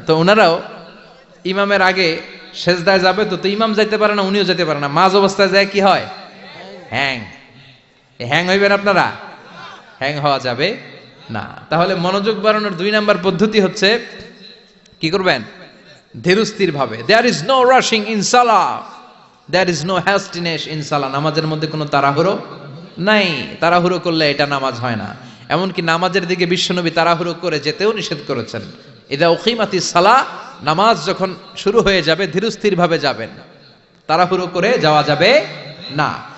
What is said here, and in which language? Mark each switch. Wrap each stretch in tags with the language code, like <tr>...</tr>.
<bn>তো ওনারাও ইমামের আগে সেজদায় যাবে, তো ইমাম যাইতে পারে না, উনিও যেতে পারে না, মাঝ অবস্থায় যায় কি হয়? হ্যাং। হ্যাং হইবেন আপনারা? হ্যাং হওয়া যাবে না। তাহলে মনোযোগ বাড়ানোর 2 নাম্বার পদ্ধতি হচ্ছে কি করবেন? ধীরস্থির ভাবে।</bn> <en>There is no rushing in salah, there is no hastiness in salah।</en> <bn>নামাজের মধ্যে কোনো তাড়াহুড়ো নাই, তাড়াহুড়ো করলে এটা নামাজ হয় না। এমনকি নামাজের দিকে বিশ্বনবী তাড়াহুড়ো করে যেতেও নিষেধ করেছেন।</bn> <ar>ইদা উকিমাতিস সালাহ,</ar> <bn>নামাজ যখন শুরু হয়ে যাবে ধীরস্থির ভাবে যাবেন, তাড়াহুড়ো করে যাওয়া যাবে না।</bn>